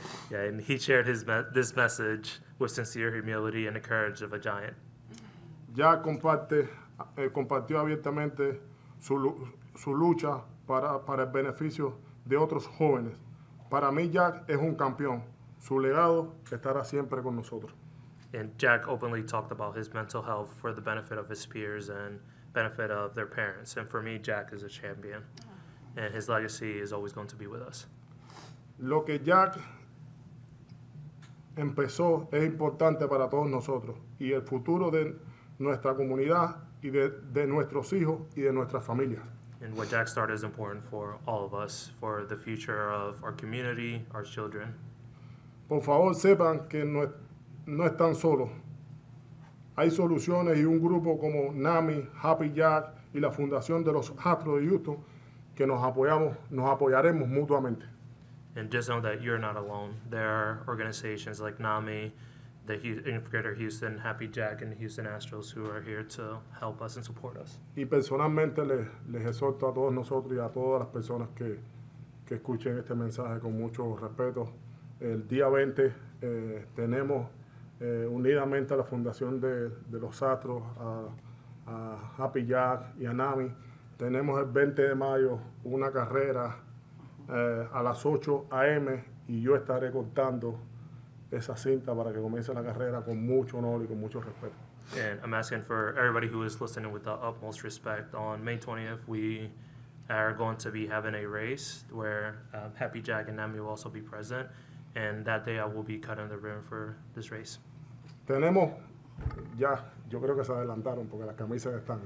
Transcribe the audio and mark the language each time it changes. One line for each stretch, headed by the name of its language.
English: Yeah, and he shared this message with sincere humility and the courage of a giant.
Spanish: Jack compartió abiertamente su lucha para el beneficio de otros jóvenes. Para mí, Jack es un campeón. Su legado estará siempre con nosotros.
English: And Jack openly talked about his mental health for the benefit of his peers and benefit of their parents. And for me, Jack is a champion. And his legacy is always going to be with us.
Spanish: Lo que Jack empezó es importante para todos nosotros y el futuro de nuestra comunidad y de nuestros hijos y de nuestras familias.
English: And what Jack started is important for all of us, for the future of our community, our children.
Spanish: Por favor, sepan que no están solos. Hay soluciones y un grupo como NAMI, Happy Jack y la Fundación de los Astros de Houston que nos apoyaremos mutuamente.
English: And just know that you're not alone. There are organizations like NAMI, the Greater Houston, Happy Jack, and the Houston Astros who are here to help us and support us.
Spanish: Y personalmente les exhorto a todos nosotros y a todas las personas que escuchen este mensaje con mucho respeto. El día 20 tenemos unidamente a la Fundación de los Astros, a Happy Jack y a NAMI. Tenemos el 20 de mayo una carrera a las 8 a.m. y yo estaré cortando esa cinta para que comience la carrera con mucho honor y con mucho respeto.
English: And I'm asking for everybody who is listening with the utmost respect. On May 20th, we are going to be having a race where Happy Jack and Nami will also be present. And that day I will be cutting the ribbon for this race.
Spanish: Tenemos, yo creo que se adelantaron porque las camisas están.